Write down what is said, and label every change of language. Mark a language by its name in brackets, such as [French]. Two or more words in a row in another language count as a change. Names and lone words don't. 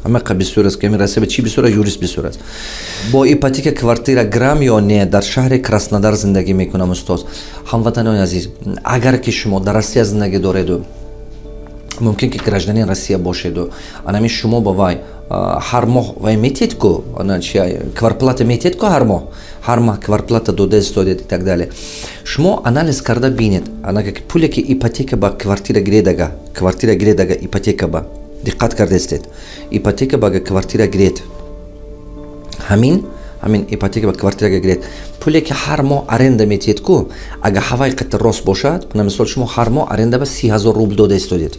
[Tajik] Ҳама қа бисёр аст ки ами расиба чӣ бисёр юрист бисёр аст. Бо ипотека квартира грам ё не дар шаҳри Краснодар зиндагӣ мекунам устоз. Ҳамватанони азиз, агар ки шумо дар Россия зиндагӣ дореду, мумкин ки гражданин Россия бошеду, анами шумо ба вай ҳар моҳ вай метиҳед ку квартплата метиҳед ку ҳар моҳ квартплата дода истодед [Russian] и так далее. [Tajik] Шумо анализ карда бинед, пуле ки ипотека ба квартира гиредага ипотека ба диққат кардестед. Ипотека ба квартира гиред. Ҳамин ипотека ба квартирага гиред. Пуле ки ҳар моҳ аренда метиҳед ку, агар ҳавай қати рост бошад, на мисол шумо ҳар моҳ аренда ба 30,000 рубл дода истодед.